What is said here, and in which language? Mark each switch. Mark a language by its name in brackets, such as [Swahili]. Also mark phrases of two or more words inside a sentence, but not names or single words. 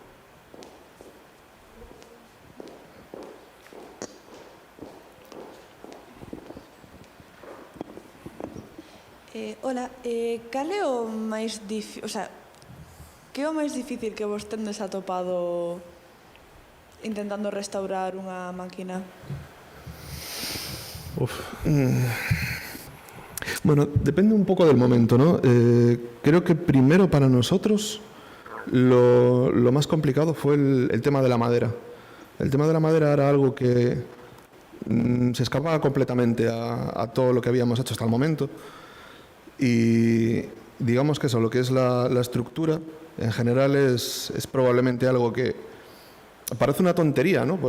[Galician] Hola, cal é o máis difícil, [Spanish] o sea, [Galician] que é o máis difícil que vos tendes atopado intentando restaurar unha máquina? [Spanish] Bueno, depende un poco del momento, ¿no? Creo que primero para nosotros lo más complicado fue el tema de la madera. El tema de la madera era algo que se escapaba completamente a todo lo que habíamos hecho hasta el momento. Y digamos que eso, lo que es la estructura, en general es probablemente algo que parece una tontería, ¿no?